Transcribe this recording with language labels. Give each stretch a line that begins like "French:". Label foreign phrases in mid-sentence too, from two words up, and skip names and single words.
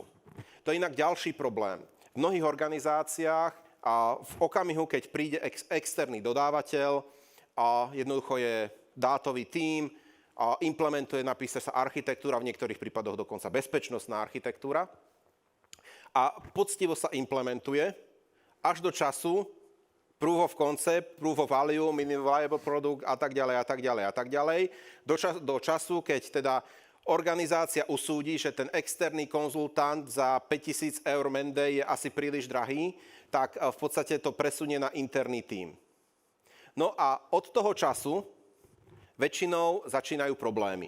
Slovak: To je inak ďalší problém. V mnohých organizáciách v okamihu, keď príde externý dodávateľ, jednoducho je dátový tím, implementuje, napíše sa architektúra, v niektorých prípadoch dokonca bezpečnostná architektúra, a poctivo sa implementuje až do času
English: proof of concept, proof of value, minimum viable product
Slovak: a tak ďalej a tak ďalej a tak ďalej. Do času, keď teda organizácia usúdi, že ten externý konzultant za 5 000 eur mende je asi príliš drahý, tak v podstate to presunie na interný tím. No a od toho času väčšinou začínajú problémy.